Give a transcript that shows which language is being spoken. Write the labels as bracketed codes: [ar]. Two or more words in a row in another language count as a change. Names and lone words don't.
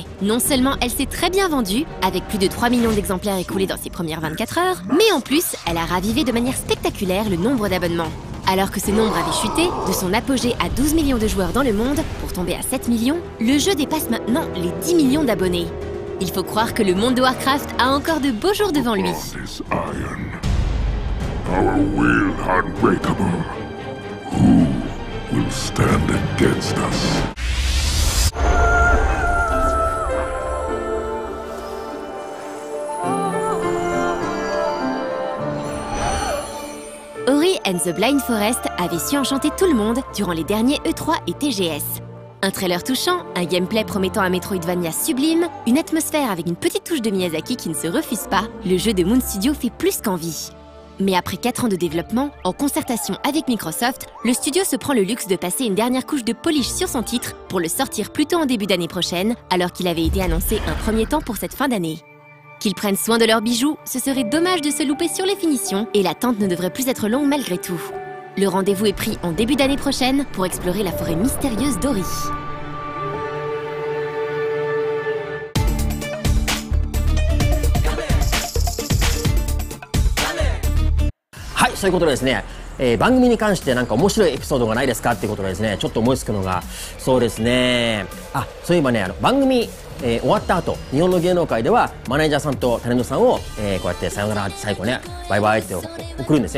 [fr] Non seulement elle s'est très bien vendue, avec plus de 3 millions d'exemplaires écoulés dans ses premières 24 heures, mais en plus, elle a ravivé de manière spectaculaire le nombre d'abonnements. Alors que ce nombre avait chuté, de son apogée à 12 millions de joueurs dans le monde, pour tomber à 7 millions, le jeu dépasse maintenant les 10 millions d'abonnés. Il faut croire que le monde de Warcraft a encore de beaux jours devant lui. [en] Will stand against us. [fr] Ori and the Blind Forest avait su enchanter tout le monde durant les derniers E3 et TGS. Un trailer touchant, un gameplay promettant un Metroidvania sublime, une atmosphère avec une petite touche de Miyazaki qui ne se refuse pas, le jeu de Moon Studio fait plus qu'envie. Mais après 4 ans de développement, en concertation avec Microsoft, le studio se prend le luxe de passer une dernière couche de polish sur son titre pour le sortir plutôt en début d'année prochaine, alors qu'il avait été annoncé un premier temps pour cette fin d'année. Qu'ils prennent soin de leurs bijoux, ce serait dommage de se louper sur les finitions, et l'attente ne devrait plus être longue malgré tout. Le rendez-vous est pris en début d'année prochaine pour explorer la forêt mystérieuse d'Ori. [ja] そういうことでですね、番組に関してなんか面白いエピソードがないですかっていうことでですね、ちょっと思いつくのが、そうですね、そういえばね、番組、終わった後、日本の芸能界ではマネージャーさんとタレントさんを、こうやってさよならって最後ね、バイバイって送るんですね。